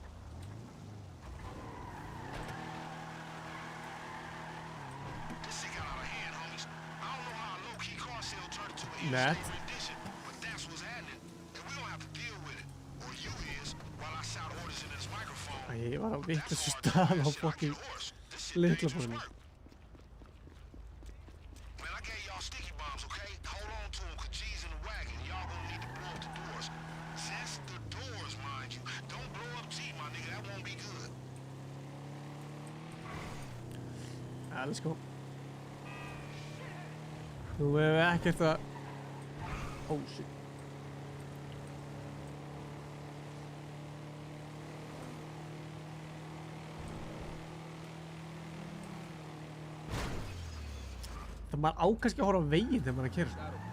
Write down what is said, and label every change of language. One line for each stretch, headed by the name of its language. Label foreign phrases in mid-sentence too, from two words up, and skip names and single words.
English: This shit got out of hand, homies. I don't know how a low-key car sale turned into an interstate rendition, but that's what's happening. And we don't have to deal with it. Or you is, while I shout orders into this microphone.
Icelandic: Æ, ég var á vitlausu stað á fucking lyklaborðinu.
English: Man, I gave y'all sticky bombs, okay? Hold on to them, 'cause G's in the wagon. Y'all gonna need to blow up the doors. That's the doors, mind you. Don't blow up G, my nigga. That won't be good. Let's go.
Icelandic: Nú hefur við ekkert að...
English: Oh shit.
Icelandic: Það maður á kannski að horfa á veginn þegar maður er að keyra.